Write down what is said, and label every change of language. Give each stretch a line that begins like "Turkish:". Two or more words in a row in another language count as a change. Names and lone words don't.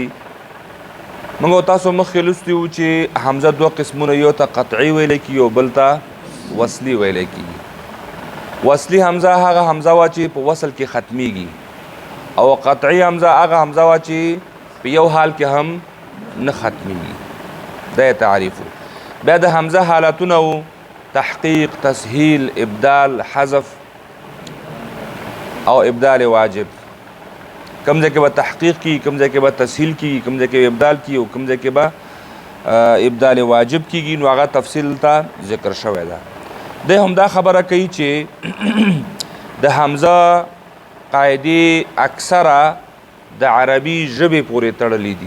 Pashto: موږ تاسو مخکې لوستي وو چې حمزه دوه قسمونه، یو ته قطعي ویل کېږي او بل ته وصلي ویل کېږي. وصلي حمزه هغه حمزه وا چې په وصل کې ختمیږي، او قطعي حمزه هغه حمزه وا چې په یو حال کې هم نه ختمیږي. دا تعریف. بیا د حمزه حالتونه وو: تحقیق، تسهیل، ابدال، حذف او ابدال واجب. کم ځای کې به تحقیق کی، کم ځای کې به تسهیل کی، کم ځای کې ابدال کی او کم ځای کې به ابدال واجب کیږي. نو هغه تفصیل ته ذکر شوی ده. د همدا خبره کوي چې د حمزه قاعدې اکثره د عربي ژبې پورې تړلې دي.